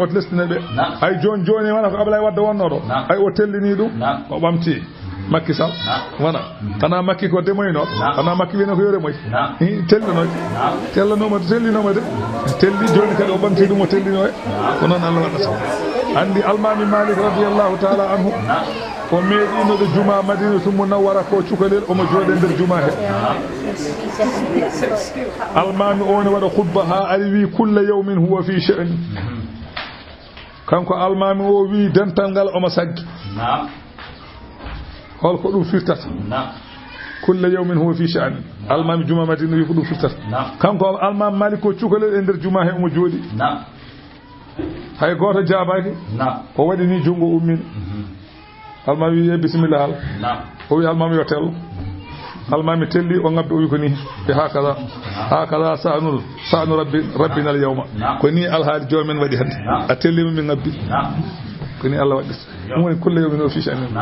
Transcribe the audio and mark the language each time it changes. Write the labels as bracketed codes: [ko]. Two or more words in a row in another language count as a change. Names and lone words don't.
[ff] lestina ɓe ay joni wona ko Ablaye Wade wonnoɗo ay o tellini ɗum o ɓamti Macky Sall wona kana Macky ko demoyno kana Macky wino ko yore moy tellinoma de telli joni kadi o ɓamti ɗum o tellino e ko noon Allah waɗata andi Almami Malik [ar] رضي الله تعالى عنه [ff] ko meeɗinoɗo juma Madinatul Munawwara ko cukalel omo jooɗe nder juma he Almami o ne waɗa khutba ha ari wi [ar] كل يوم هو في شأن [ff] kanko Almami o wi dental ngal omo saggi holko ɗum firtata [ar] كل يوم هو في شأن [ff] Almami juma Madina wi ko ɗum firtata kanko Almami Malik ko cukalel e nder juma he omo jooɗi hay goto jabaki o waɗi ni jungo ummini Almami wiye bisimilla hal o wi Almami yo tello Almami telli o ngabbi o wi ko ni e [ar] هكذا شأن ربنا اليوم [ff] ko ni alhaali jomen waɗi hande a tellima min ngabbi ko ni Allah waɗɗita ɗum woni [ar] كل يوم [ff] o [ar] في شأن